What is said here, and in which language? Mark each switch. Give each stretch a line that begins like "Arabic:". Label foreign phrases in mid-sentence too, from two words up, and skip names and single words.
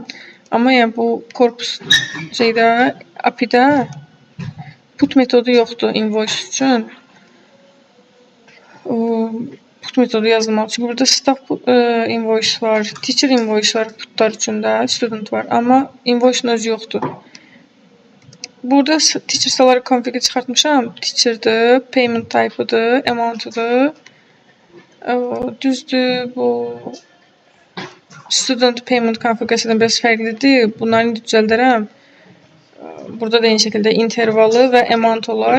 Azerbaijani: Amma yəni bu
English: corpus API-də
Azerbaijani: put metodu yoxdur invoice üçün. Put metodu yazılmalı. Çünki burada
English: staff invoice
Azerbaijani: var,
English: teacher invoice
Azerbaijani: var putlar üçün də, student var. Amma invoice-ın özü yoxdur. Burada
English: teacher salary config-i
Azerbaijani: çıxartmışam. Teacher-dır,
English: payment type-ıdır,
Azerbaijani: amount-ıdır. Düzdür, bu student payment konfigurasiyadan biraz fərqlidir. Bunları indi düzəldərəm. Burada da eyni şəkildə intervalı və amount olar.